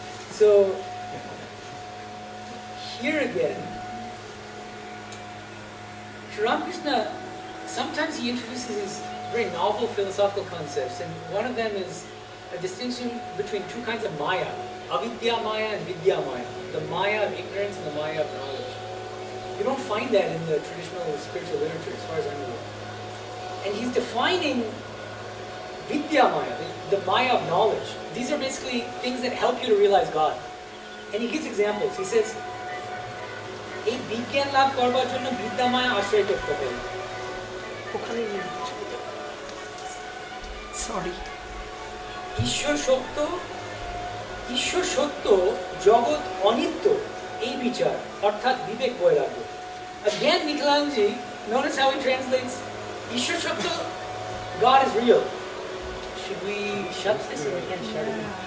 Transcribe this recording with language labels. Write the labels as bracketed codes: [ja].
[en] So, here again, Sri Ramakrishna, sometimes he introduces these very novel philosophical concepts, and one of them is a distinction between two kinds of maya, avidya maya and vidya maya, the maya of ignorance and the maya of knowledge. You don't find that in the traditional spiritual literature as far as I'm aware. And he's defining vidya maya, the maya of knowledge. These are basically things that help you to realize God. And he gives examples. He says, [bn] এই বিজ্ঞান লাভ করবার জন্য বিদ্যা মায়া আশ্রয় করতে হবে। ওখানে sorry ঈশ্বর সত্য ঈশ্বর সত্য জগৎ অনিত্য এই বিচার অর্থাৎ বিবেক বৈরাগ্য. [en] Again, Medhanandaji, notice how he translates [bn] ঈশ্বর সত্য, [en] God is real. Should we shut this or we can't shut it?